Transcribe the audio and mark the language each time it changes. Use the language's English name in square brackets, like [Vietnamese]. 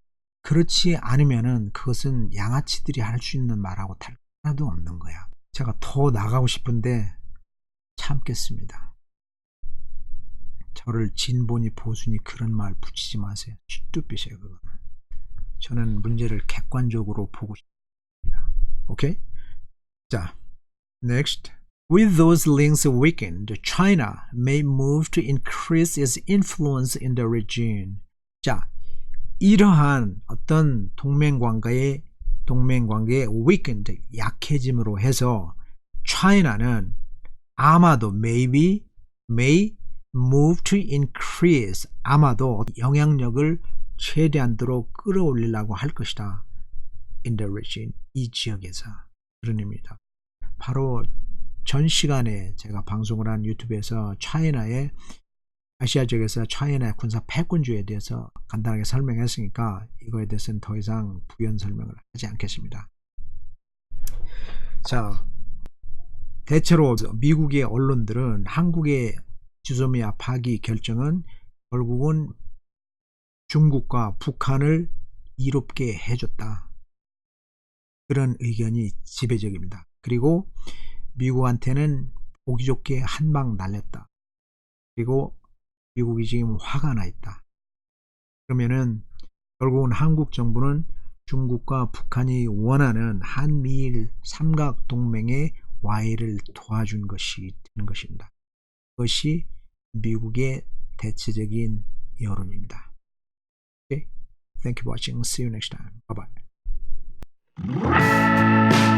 [Korean] 그렇지 않으면은 그것은 양아치들이 할 수 있는 말하고 다를 하나도 없는 거야. 제가 더 나가고 싶은데 참겠습니다. 저를 진보니 보수니 그런 말 붙이지 마세요. 쭈뚜빛이에요 그거는. 저는 문제를 객관적으로 보고 싶습니다. 오케이? 자, next. [English] With those links weakened, China may move to increase its influence in the region. [Korean] 자, 이러한 어떤 동맹관계의 weakened, 약해짐으로 해서 China는 아마도 may move to increase, 아마도 영향력을 최대한도로 끌어올리려고 할 것이다. in the region, 이 지역에서. 그런 의미입니다. 바로 전 시간에 제가 방송을 한 유튜브에서 차이나의 아시아 지역에서 차이나의 군사 패권주의에 대해서 간단하게 설명했으니까 이거에 대해서는 더 이상 부연 설명을 하지 않겠습니다. 자, 대체로 미국의 언론들은 한국의 지소미아 파기 결정은 결국은 중국과 북한을 이롭게 해줬다. 그런 의견이 지배적입니다. 그리고 미국한테는 보기 좋게 한 방 날렸다. 그리고 미국이 지금 화가 나 있다. 그러면은 결국은 한국 정부는 중국과 북한이 원하는 한미일 삼각동맹의 와해를 도와준 것이 되는 것입니다. 그것이 미국의 대체적인 여론입니다. [English] Okay? Thank you for watching. See you next time. Bye bye.